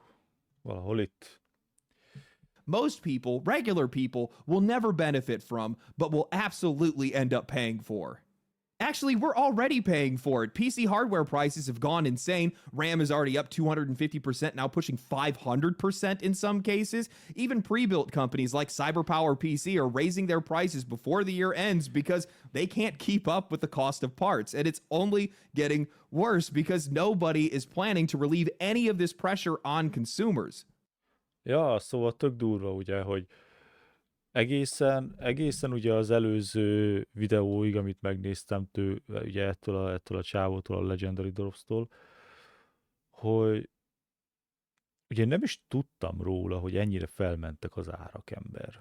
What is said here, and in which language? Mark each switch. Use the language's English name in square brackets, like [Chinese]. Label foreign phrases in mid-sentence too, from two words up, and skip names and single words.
[Hungarian] Valahol itt. [English] Most people, regular people, will never benefit from, but will absolutely end up paying for. Actually, we're already paying for it. PC hardware prices have gone insane. RAM is already up 250%, now pushing 500% in some cases. Even pre built companies like CyberPower PC are raising their prices before the year ends because they can't keep up with the cost of parts. And it's only getting worse because nobody is planning to relieve any of this pressure on consumers. [Hungarian] Ja, szóval tök durva ugye, hogy egészen ugye az előző videóig, amit megnéztem ugye ettől a csávótól, a Legendary Drops-tól, hogy ugye nem is tudtam róla, hogy ennyire felmentek az árak, ember.